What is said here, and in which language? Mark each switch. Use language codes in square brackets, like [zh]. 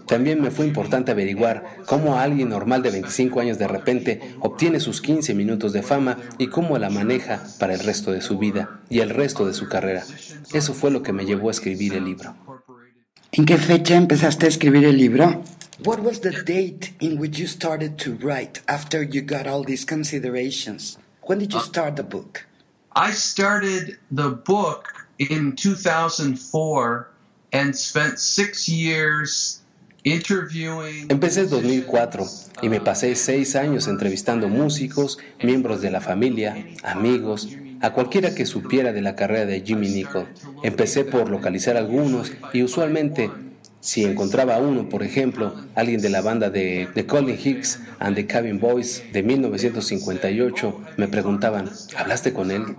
[es] También me fue importante averiguar cómo alguien normal de 25 años de repente obtiene sus 15 minutos de fama y cómo la maneja para el resto de su vida y el resto de su carrera. Eso fue lo que me llevó a escribir el libro. ¿En qué fecha empezaste a escribir el libro? [en] What was the date in which you started to write after you got all these considerations? When did you start the book? I started the book in 2004 and spent 6 years [es] Empecé en 2004 y me pasé 6 años entrevistando músicos, miembros de la familia, amigos, a cualquiera que supiera de la carrera de Jimmy Nicol. Empecé por localizar algunos y usualmente, si encontraba a uno, por ejemplo, alguien de la banda de The Colin Hicks and the Cabin Boys de 1958, me preguntaban, ¿hablaste con él?